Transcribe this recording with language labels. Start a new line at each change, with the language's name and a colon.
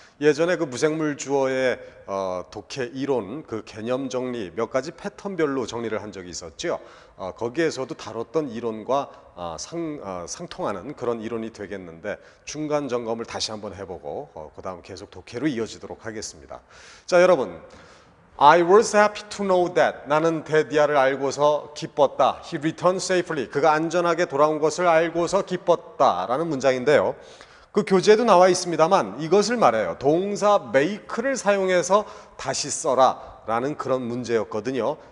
Korean: 예전에 그 무생물 주어의 독해 이론, 그 개념 정리 몇 가지 패턴별로 정리를 한 적이 있었죠. 거기에서도 다뤘던 이론과 상통하는 그런 이론이 되겠는데, 중간 점검을 다시 한번 해보고 그 다음 계속 독해로 이어지도록 하겠습니다. 자, 여러분,
English: I was happy to know that.
Korean: 나는 데디아를 알고서 기뻤다.
English: He returned safely.
Korean: 그가 안전하게 돌아온 것을 알고서 기뻤다라는 문장인데요. 그 교재에도 나와 있습니다만 이것을 말해요. 동사 make를 사용해서 다시 써라 라는 그런 문제였거든요.